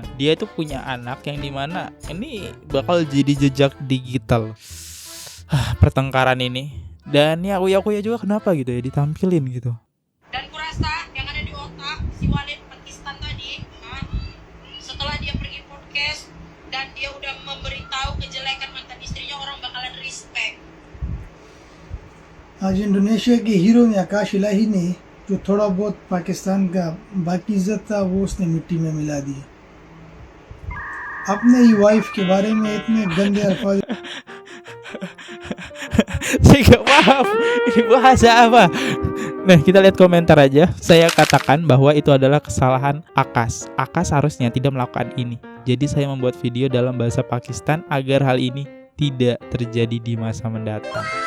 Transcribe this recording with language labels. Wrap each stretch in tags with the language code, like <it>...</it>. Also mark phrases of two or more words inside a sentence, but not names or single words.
<id>Dia itu punya anak yang dimana ini bakal jadi jejak digital pertengkaran ini. Dan ya Uya juga kenapa gitu ya ditampilin gitu. Dan kurasa yang ada di otak si Walid Pakistan tadi, setelah dia pergi podcast dan dia udah memberitahu kejelekan mantan istrinya, orang bakalan respect.</id> <ur>آج انڈونیشیا کے ہیرو نے آکاش الٰہی نے جو تھوڑا بہت پاکستان کا باقی عزت تھا وہ اس نے مٹی میں ملا دیا. اپنے ہی وائف کے بارے میں اتنے گندے الفاظ.</ur> <id>Saya gak paham ini bahasa apa. Nah, kita lihat komentar aja. Saya katakan bahwa itu adalah kesalahan Akas. Akas harusnya tidak melakukan ini. Jadi saya membuat video dalam bahasa Pakistan agar hal ini tidak terjadi di masa mendatang.</id>